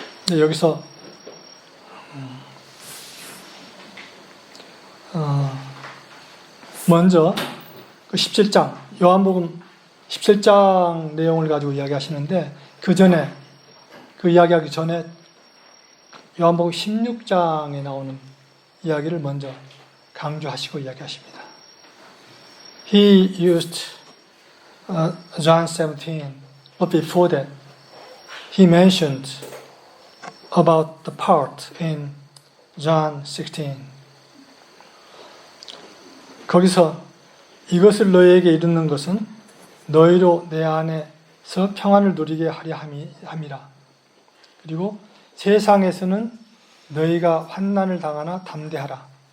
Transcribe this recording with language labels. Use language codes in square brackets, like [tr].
[ko] 여기서 먼저 그 17장, 요한복음 17장 내용을 가지고 이야기하시는데 그 전에, 그 이야기하기 전에 요한복음 16장에 나오는 이야기를 먼저 강조하시고 이야기하십니다. [en] He used John 17, but before that he mentioned about the part in John 16. [ko] 거기서 이것을 너희에게 이르는 것은 너희로 내 안에서 평안을 누리게 하려 함이라. 그리고 세상에서는 너희가 환난을 당하나 담대하라.